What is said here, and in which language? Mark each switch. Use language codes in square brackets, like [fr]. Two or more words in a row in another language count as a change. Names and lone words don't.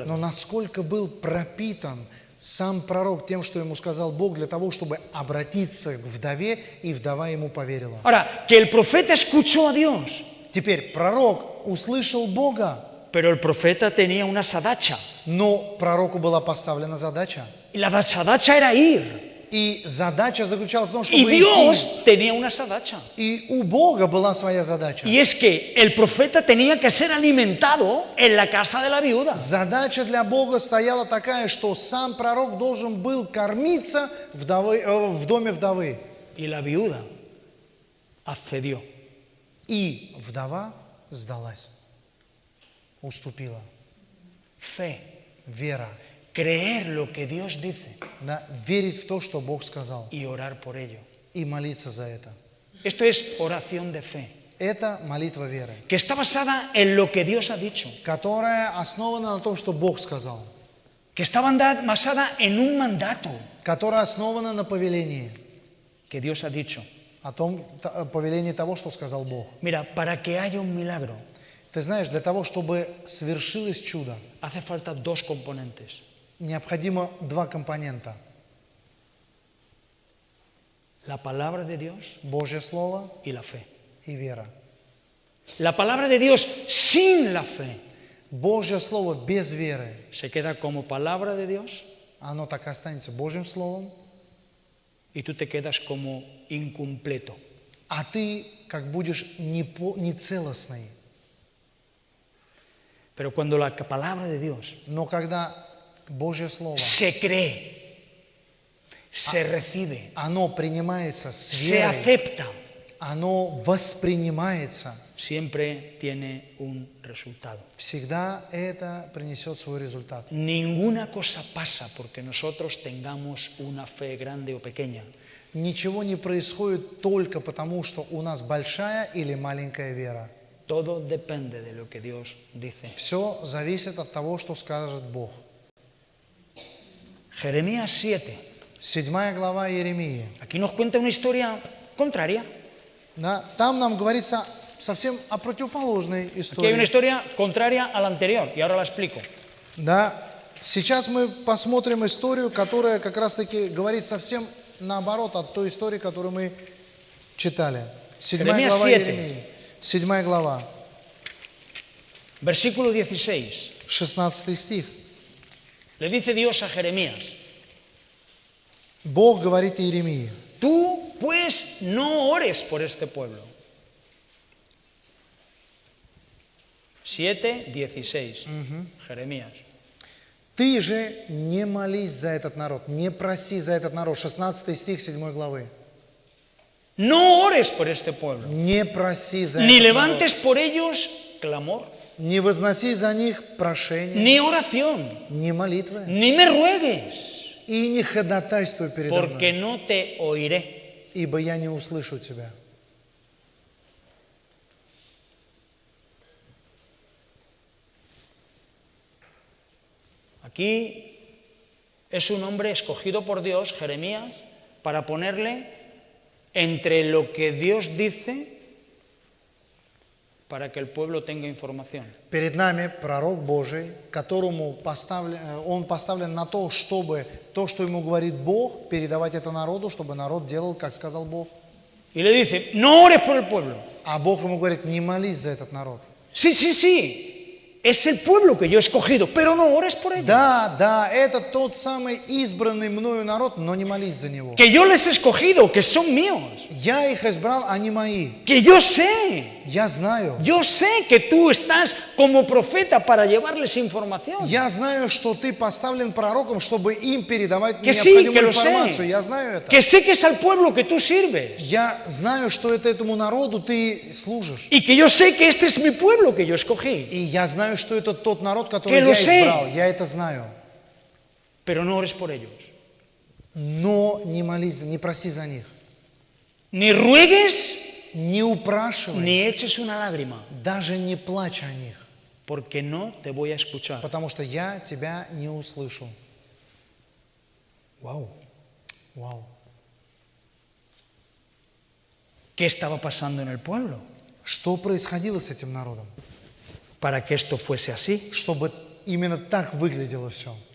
[ru] Но насколько был пропитан сам пророк тем, что ему сказал Бог, для того, чтобы обратиться к вдове, и вдова ему поверила. [es] Ahora, que el profeta escuchó a Dios, [ru] Теперь пророк услышал Бога, [es] pero el profeta tenía una sadacha. [ru] но пророку была поставлена задача. [es] Y la sadacha era ir. [ru] И задача заключалась в том, [es] Y [ru] чтобы идти. [es] Dios tenía una sadacha. [ru] И у Бога была своя задача. [es] Y es que el profeta tenía que ser alimentado en la casa de la viuda. [ru] Задача для Бога стояла такая, что сам пророк должен был кормиться в доме вдовы. [es] Y la viuda accedió. [ru] И вдова сдалась. уступила. [es] Fe, [ru] Вера. [es] creer lo que Dios dice [ru] Да, верить в то, что Бог сказал, [es] y orar por ello. [ru] и молиться за это. [es] Esto es oración de fe, [ru] Это молитва веры, [es] que está basada en lo que Dios ha dicho, [ru] которая основана на том, что Бог сказал, [es] que está basada en un mandato [ru] которая основана на повелении, [es] que Dios ha dicho. [ru] о том повелении того, что сказал Бог. [es] Mira, para que haya un milagro [ru] Ты знаешь, для того, чтобы свершилось чудо, [es] hace falta dos componentes. [ru] необходимо два компонента. [es] La palabra de Dios [ru] Божье Слово [es] y la fe. [ru] и вера. [es] La palabra de Dios sin la fe [ru] Божье Слово без веры, [es] se queda como palabra de Dios [ru] оно так и останется Божьим Словом, [es] y tú te quedas como incompleto. [ru] а ты как будешь нецелостный. [es] Pero cuando la palabra de Dios [ru] Но когда Божье Слово, [es] se cree, se recibe, [ru] оно принимается с [es] se [ru] верой, [es] acepta, [ru] оно воспринимается, [es] siempre tiene un resultado. [ru] всегда это принесет свой результат. [es] Ninguna cosa pasa porque nosotros tengamos una fe grande o pequeña. [ru] Ничего не происходит только потому, что у нас большая или маленькая вера. [es] Todo depende de lo que Dios dice. [ru] Все зависит от того, что скажет Бог. [es] Jeremías 7. [ru] 7 глава Иеремии. [es] Aquí nos cuenta una historia contraria. [ru] Да, там нам говорится совсем о противоположной [es] Aquí hay una [ru] истории. [es] historia contraria a la anterior y ahora la explico. [ru] Да, сейчас мы посмотрим историю, которая как раз-таки говорит совсем наоборот от той истории, которую мы читали. [es] 7 Jeremías [ru] глава 7. Иеремии. 7 глава, [es] Versículo 16. [ru] 16 стих. [es] Le dice Dios a Jeremías: [ru] Бог говорит Иеремии: [es] tú pues no ores por este pueblo. 7:16. Jeremías. [ru] ты же не молись за этот народ, не проси за этот народ. 16 стих 7 главы. [es] No ores por este pueblo, [ru] Не проси за [es] ni [ru] этот народ, [es] levantes por ellos clamor, [ru] не возноси за них прошение, [es] ni oración, [ru] ни молитвы, [es] ni me ruegues, [ru] и не ходатайствуй передо [es] porque [ru] мной, [es] no te oiré. [ru] ибо я не услышу тебя. [es] Aquí es un hombre escogido por Dios, Jeremías, para ponerle entre lo que Dios dice para que el pueblo tenga información. [ru] Перед нами пророк Божий, которому он поставлен на то, чтобы то, что ему говорит Бог, передавать это народу, чтобы народ делал, как сказал Бог. [es] Y le dice: no ores por el pueblo. [ru] А Бог ему говорит: не молись за этот народ. [es] Sí, sí, sí, es el pueblo que yo he escogido, pero no ores por ellos. [ru] Да, это тот самый избранный мною народ, но не молись за него. [es] Que yo les he escogido, que son míos. [ru] Я их избрал, они мои. [es] Que yo sé [ru] Я знаю. [es] que tú estás como profeta para llevarles información. [ru] Я знаю, что ты поставлен пророком, чтобы им передавать [es] Que sí, que [ru] необходимую [es] lo [ru] информацию. [es] sé. [ru] Я знаю это. [es] Que sé que es al pueblo que tú sirves. [ru] Я знаю, что это этому народу ты служишь. [es] Y que yo sé que este es mi pueblo que yo escogí. [ru] И я знаю, что это тот народ, который [es] Que lo [ru] я [es] sé. [ru] избрал. Я это знаю. [es] Pero no ores por ellos. [ru] Но не молись, не проси за них. [es] Ni ruegues, [ru] Не упрашивай. [es] ni eches una lágrima. [ru] Даже не плачь о них. [es] Porque no te voy a escuchar. [ru] Потому что я тебя не услышу. [es] Wow. [ru] Вау. [es] ¿Qué estaba pasando en el pueblo [ru] Что происходило с этим народом? [es] para que esto fuese así? [ru] Чтобы именно так выглядело все.